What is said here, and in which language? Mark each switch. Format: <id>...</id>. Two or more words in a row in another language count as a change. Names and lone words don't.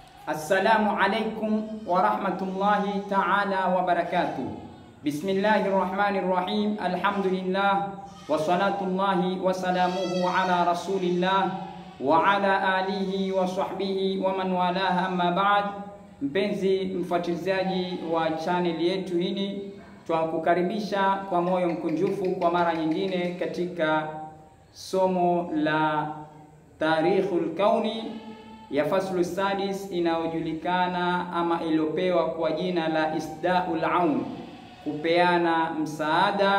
<ar>السلام عليكم ورحمة الله تعالى وبركاته. بسم الله الرحمن الرحيم الحمد لله وصلاة الله وسلامه على رسول الله وعلى آله وصحبه ومن والاه أما بعد.</ar> <sw>Mpenzi mfuatilizaji wa channel yetu hii, twakukaribisha kwa moyo mkunjufu kwa mara nyingine katika somo la Tarikhul Kauni ya</sw> <ar>الفصل السادس</ar> <sw>inayojulikana ama iliyopewa kwa jina la Isdaul Aun, kupeana msaada.</sw>